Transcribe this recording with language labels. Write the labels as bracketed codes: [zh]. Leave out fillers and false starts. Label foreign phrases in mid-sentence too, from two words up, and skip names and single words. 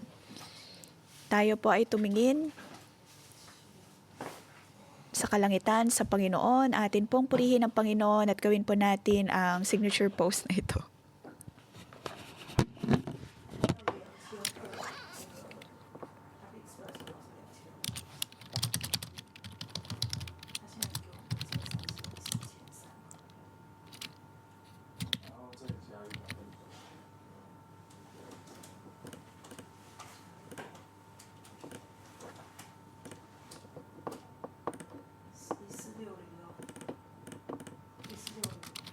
[tl] Tayo po ay tumingin sa kalangitan sa Panginoon. Atin pong purihin ang Panginoon at gawin po natin ang signature pose na ito. [zh] Happy Express 我是2000，他现在给我们车上是4300。然后再加100分。 1460哦，1460。